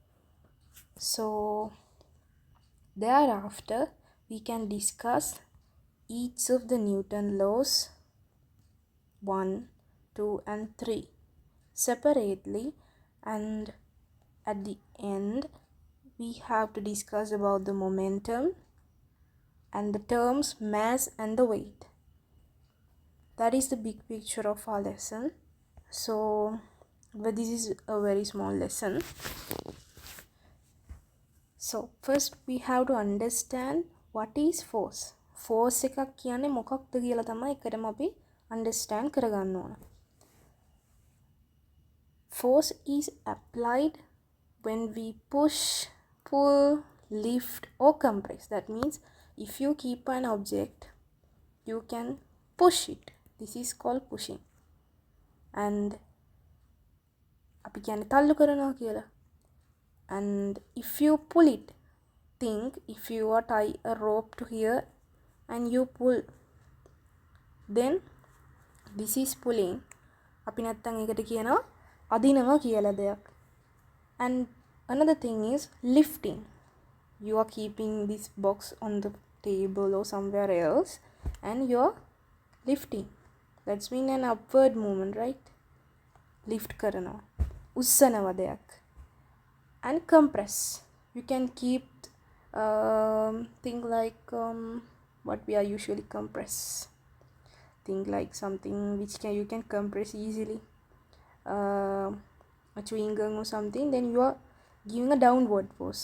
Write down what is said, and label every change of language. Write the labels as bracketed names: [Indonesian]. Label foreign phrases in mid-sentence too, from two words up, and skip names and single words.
[English] So thereafter we can discuss each of the Newton laws 1, 2 and 3 separately, and at the end we have to discuss about the momentum and the terms mass and the weight. That is the big picture of our lesson. So, but this is a very small lesson. So, first we have to understand what is force. [Sinhala] Force එකක් කියන්නේ මොකක්ද කියලා තමයි එකටම අපි understand කරගන්න ඕන. [English] Force is applied when we push, pull, lift or compress. That means if you keep an object, you can push it. This is called pushing. And [Sinhala] අපි කියන්නේ තල්ලු කරනවා කියලා. [English] And if you pull it, think if you are tie a rope to here and you pull, then this is pulling. [Sinhala] අපි නැත්තම් ඒකට කියනවා අදිනවා කියලා දෙයක්. [English] And another thing is lifting. You are keeping this box on the table or somewhere else and you are lifting. That's mean an upward movement, right? [Sinhala] Lift කරනවා. උස්සනවා දෙයක්. [English] And compress. You can keep thing like what we are usually compress. Thing like something which you can compress easily. A chewing gum or something. Then you are giving a downward force.